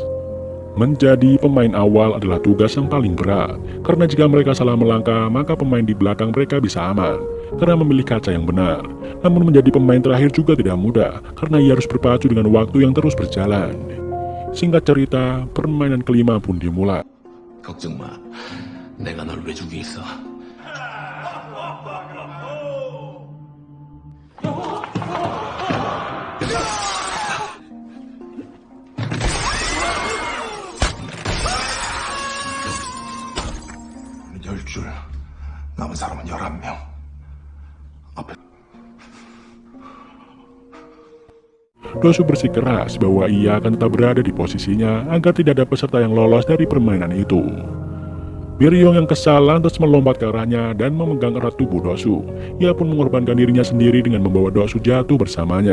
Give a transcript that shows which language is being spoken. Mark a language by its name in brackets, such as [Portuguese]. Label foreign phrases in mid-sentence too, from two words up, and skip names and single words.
[Indonesian] Menjadi pemain awal adalah tugas yang paling berat, karena jika mereka salah melangkah, maka pemain di belakang mereka bisa aman, karena memilih kaca yang benar. Namun menjadi pemain terakhir juga tidak mudah, karena ia harus berpacu dengan waktu yang terus berjalan. Singkat cerita, permainan kelima pun dimulai. [Korean] 걱정 마. 내가 널 왜 죽이겠어? 열 줄, 남은 사람은 11명. 앞에 [Indonesian] Dosu bersikeras bahwa ia akan tetap berada di posisinya agar tidak ada peserta yang lolos dari permainan itu. Biryong yang kesal lantas melompat ke arahnya dan memegang erat tubuh Dosu. Ia pun mengorbankan dirinya sendiri dengan membawa Dosu jatuh bersamanya.